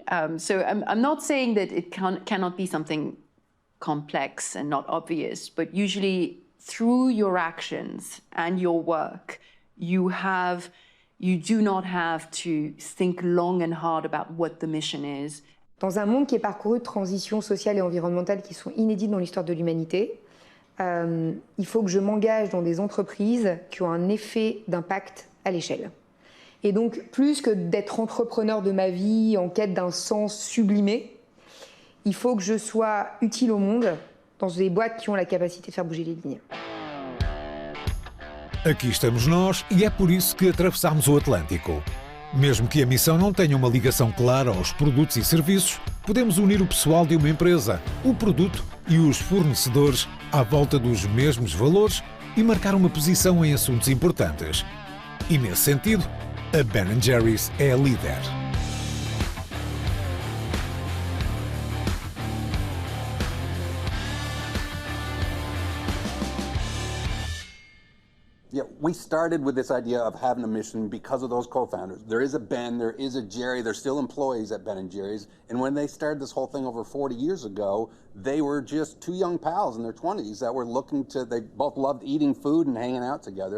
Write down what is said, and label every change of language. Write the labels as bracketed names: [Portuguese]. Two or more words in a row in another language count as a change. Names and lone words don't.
[English] So I'm not saying that it cannot be something complex and not obvious, but usually through your actions and your work, you do not have to think long and hard about what the mission is. [French] Dans un monde qui est parcouru de transitions sociales et environnementales qui sont inédites dans l'histoire de l'humanité, il faut que je m'engage dans des entreprises qui ont un effet d'impact à l'échelle. Et donc, plus que d'être entrepreneur de ma vie en quête d'un sens sublimé, il faut que je sois utile au monde dans des boîtes qui ont la capacité de faire bouger les lignes. [Portuguese] Aqui estamos nós e é por isso que atravessamos o Atlântico. Mesmo que a missão não tenha uma ligação clara aos produtos e serviços, podemos unir o pessoal de uma empresa, o produto e os fornecedores à volta dos mesmos valores e marcar uma posição em assuntos importantes. E nesse sentido, a Ben & Jerry's é a líder. [English] Yeah, we started with this idea of having a mission because of those co-founders. There is a Ben, there is a Jerry, they're still employees at Ben & Jerry's. And when they started this whole thing over 40 years ago, they were just two young pals in their 20s that were looking to, they both loved eating food and hanging out together.